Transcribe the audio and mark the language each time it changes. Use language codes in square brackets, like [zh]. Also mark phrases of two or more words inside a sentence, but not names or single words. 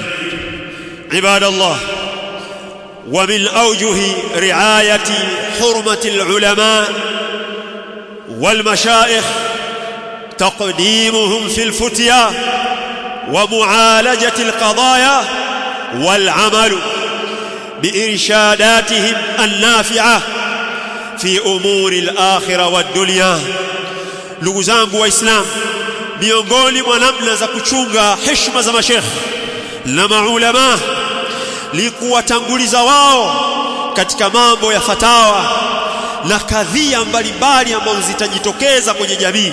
[ar] ibadallah, ومن أوجه رعاية حرمة العلماء والمشايخ تقديمهم في الفتيا ومعالجة القضايا والعمل بإرشاداتهم النافعة في أمور الآخرة والدنيا. [sw] ndugu zangu waislamu, miongoni mwa namna za kuchunga heshima za mashaikh na maulama ni kuwatanguliza wao katika mambo ya fatawa na kadhia mbalimbali ambazo zitajitokeza kwenye jamii.